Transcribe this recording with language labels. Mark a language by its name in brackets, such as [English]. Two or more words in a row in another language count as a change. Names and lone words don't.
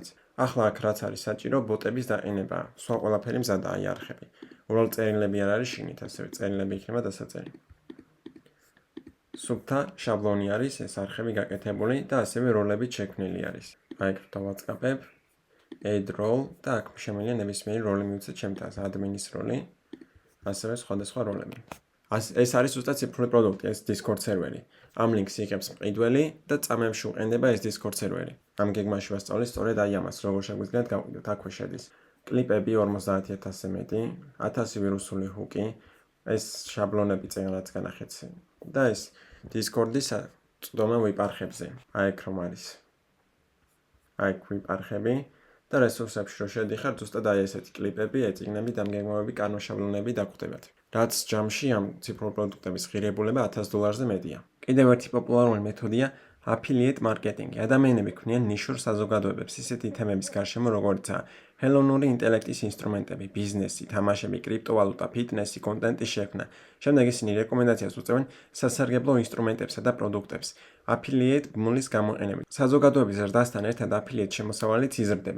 [Georgian] ახლა აქ რაც არის საჭირო, ბოტების დაყენება, სხვა ყველაფერი მზადაა აი არხები. უბრალოდ წერილები არ არის შიგნით, ასევე წერილები იქნება დასაწერი. სუფთა შაბლონი არის, ეს არხები გაკეთებული და ასევე როლებით შექმნილი არის. აი აქ დავაწყაპებ [English] add role [Georgian] და აქ შემიძლია ნებისმიერი როლი მივცეთ ჩემთან, admin-ის როლი, ასევე სხვადასხვა როლები. ეს არის ზუსტად ციფრული პროდუქტი, ეს Discord სერვერი. ამ links იღებს მყიდველი და წამებში უყენდება ეს Discord სერვერი. ამ გეგმაში ვასწავლე სწორედ აი ამას, როგორ შეგვიძლიათ გავყიდოთ. აქვე შედის კლიპები 50,000-ზე მეტი, 1000 ვირუსული ჰუკი, ეს შაბლონები წინაც განახეთ და ეს Discord-ის წვდომა VIP არხებზე. აი აქ რომ არის. აი აქ VIP არხები და რესურსებში რო შედიხარ, ზუსტად აი ესეთი კლიპები, ეწიგნები, დამგეგმავები, კანონშაბლონები დაგხვდებათ. რაც ჯამში ამ ციფრული პროდუქტების ღირებულება $1000-ზე მეტია. კიდევ ერთი პოპულარული მეთოდია [English] affiliate marketing. [Georgian] ადამიანები ქმნიან ნიშურ საზოგადოებებს ისეთი თემების გარშემო, როგორიცაა ხელოვნური ინტელექტის ინსტრუმენტები, ბიზნესი, თამაშები, კრიპტოვალუტა, ფიტნესი, კონტენტის შექმნა. შემდეგ ისინი რეკომენდაციას უწევენ სასარგებლო ინსტრუმენტებსა და პროდუქტებს. Affiliate ბმულის გამოყენებით. საზოგადოების ზრდასთან ერთად affiliate შემოსავალიც იზრდება.